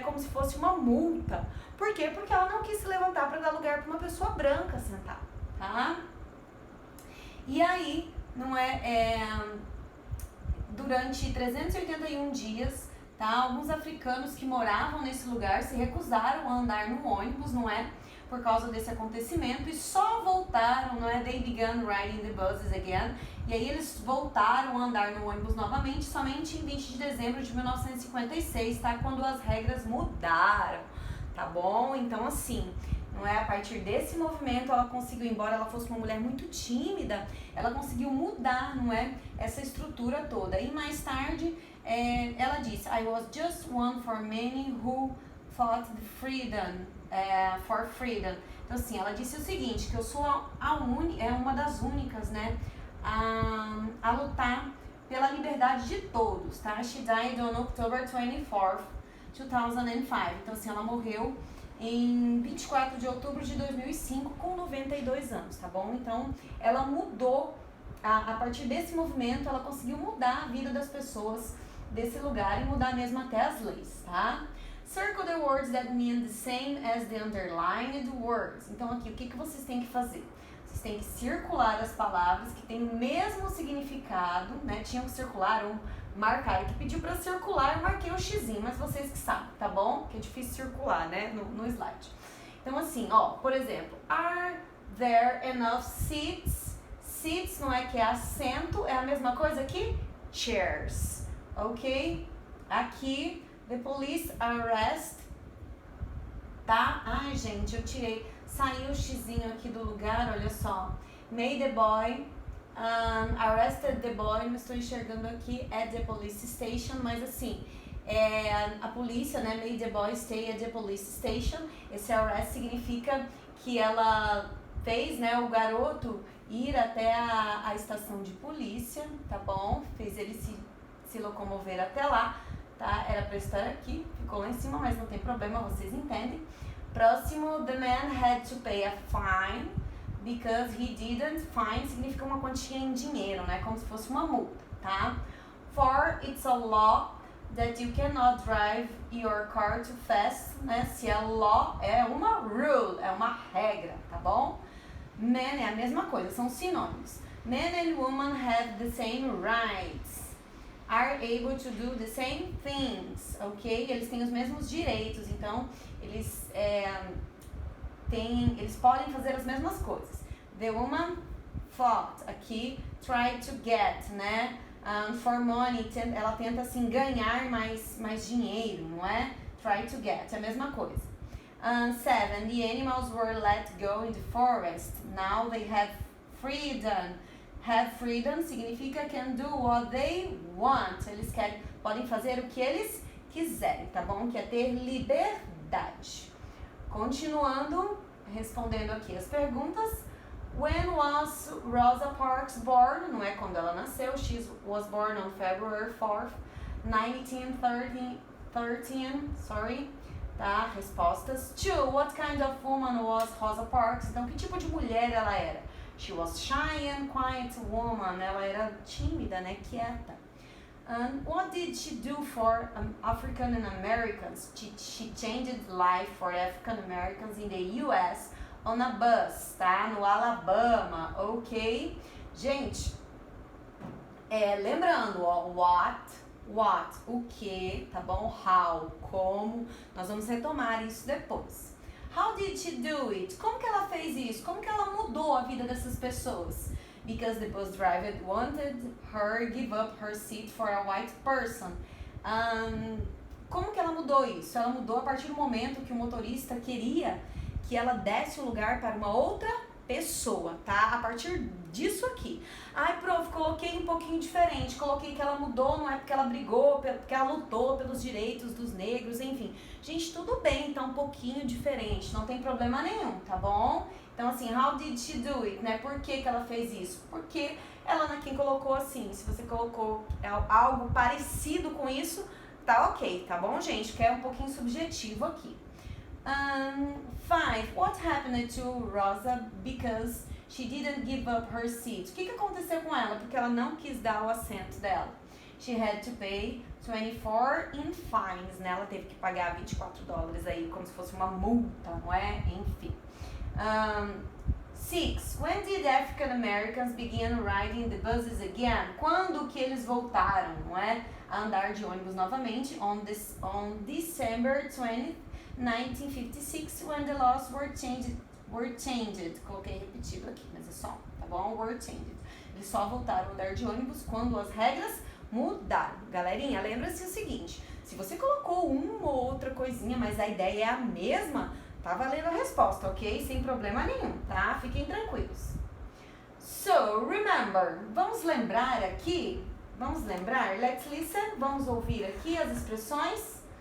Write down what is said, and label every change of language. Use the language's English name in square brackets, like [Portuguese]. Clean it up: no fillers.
[Portuguese] Como se fosse uma multa. Por quê? Porque ela não quis se levantar para dar lugar para uma pessoa branca sentar. Tá? E aí, não é, durante 381 dias, tá? Alguns africanos que moravam nesse lugar se recusaram a andar no ônibus, não é? Por causa desse acontecimento, e só voltaram, não é? [English] They began riding the buses again. [Portuguese] E aí eles voltaram a andar no ônibus novamente somente em 20 de dezembro de 1956, tá? Quando as regras mudaram, tá bom? Então, assim, não é? A partir desse movimento ela conseguiu, embora ela fosse uma mulher muito tímida, ela conseguiu mudar, não é? Essa estrutura toda. E mais tarde ela disse, [English] I was just one for many who fought the freedom, for freedom. [Portuguese] Então assim, ela disse o seguinte, que eu sou uma das únicas, né? A lutar pela liberdade de todos, tá? [English] She died on October 24th, 2005. [Portuguese] Então assim, ela morreu em 24 de outubro de 2005, com 92 anos, tá bom? Então, ela mudou, a partir desse movimento, ela conseguiu mudar a vida das pessoas desse lugar e mudar mesmo até as leis, tá? [English] Circle the words that mean the same as the underlined words. [Portuguese] Então, aqui, o que vocês têm que fazer? Vocês têm que circular as palavras que têm o mesmo significado, né? Tinham que circular ou marcar. Que pediu para circular, eu marquei um xizinho, mas vocês que sabem, tá bom? Que é difícil circular, né? No slide. Então, assim, por exemplo, [English] are there enough seats? [Portuguese] Seats não é que é assento, é a mesma coisa que chairs, ok? Aqui, [English] the police arrest, tá? [Portuguese] Ai, gente, eu saiu o xizinho aqui do lugar, olha só. [English] Made the boy, arrested the boy, [Portuguese] não estou enxergando aqui, [English] at the police station, [Portuguese] mas assim, a polícia, né, [English] made the boy stay at the police station. [Portuguese] Esse arrest significa que ela fez, né, o garoto ir até a estação de polícia, tá bom? Fez ele se locomover até lá, tá? Era para estar aqui, ficou lá em cima, mas não tem problema, vocês entendem. Próximo, [English] the man had to pay a fine because he didn't. [Portuguese] Fine significa uma quantia em dinheiro, né? Como se fosse uma multa, tá? [English] For it's a law that you cannot drive your car too fast, né? [Portuguese] Se é law, é uma rule, é uma regra, tá bom? Man é a mesma coisa, são sinônimos. [English] Men and women have the same rights. Are able to do the same things, ok? [Portuguese] Eles têm os mesmos direitos, então eles eles podem fazer as mesmas coisas. [English] The woman thought, aqui, try to get, né? For money, [Portuguese] ela tenta assim ganhar mais dinheiro, não é? [English] Try to get, [Portuguese] é a mesma coisa. [English] 7, the animals were let go in the forest. Now they have freedom. Have freedom significa can do what they want. [Portuguese] Eles podem fazer o que eles quiserem, tá bom? Que é ter liberdade. Continuando, respondendo aqui as perguntas. [English] When was Rosa Parks born? [Portuguese] Não é quando ela nasceu. [English] She was born on February 4th, 1913. Sorry. [Portuguese] Tá? Respostas. 2. [English] What kind of woman was Rosa Parks? [Portuguese] Então, que tipo de mulher ela era? [English] She was shy and quiet woman. [Portuguese] Ela era tímida, né? Quieta. [English] And what did she do for African and Americans? She changed life for African Americans in the US on a bus, tá? [Portuguese] No Alabama, ok? Gente, lembrando, ó, what, o que, tá bom? How, como, nós vamos retomar isso depois. [English] How did she do it? [Portuguese] Como que ela fez isso? Como que ela mudou a vida dessas pessoas? [English] Because the bus driver wanted her give up her seat for a white person. [Portuguese] Como que ela mudou isso? Ela mudou a partir do momento que o motorista queria que ela desse o lugar para uma outra pessoa, tá? A partir disso aqui. Ai, prof, coloquei um pouquinho diferente. Coloquei que ela mudou, não é porque ela brigou, porque ela lutou pelos direitos dos negros, enfim. Gente, tudo bem, tá um pouquinho diferente, não tem problema nenhum, tá bom? Então, assim, [English] how did she do it, [Portuguese] né? Por que ela fez isso? Porque ela, quem colocou assim, se você colocou algo parecido com isso, tá ok, tá bom, gente? Que é um pouquinho subjetivo aqui. 5. [English] What happened to Rosa because she didn't give up her seat? [Portuguese] O que aconteceu com ela? Porque ela não quis dar o assento dela. [English] She had to pay 24 in fines, [Portuguese] né? Ela teve que pagar $24 aí, como se fosse uma multa, não é? Enfim. 6. [English] When did African Americans begin riding the buses again? [Portuguese] Quando que eles voltaram, não é? A andar de ônibus novamente? [English] On December 20th, 1956, when the laws were changed. [Portuguese] Coloquei repetido aqui, mas é só, tá bom? [English] Were changed. [Portuguese] Eles só voltaram a andar de ônibus quando as regras mudaram. Galerinha, lembra-se o seguinte, se você colocou uma ou outra coisinha, mas a ideia é a mesma, tá valendo a resposta, ok? Sem problema nenhum, tá? Fiquem tranquilos. [English] So, remember, [Portuguese] vamos lembrar aqui, [English] let's listen, [Portuguese] vamos ouvir aqui as expressões.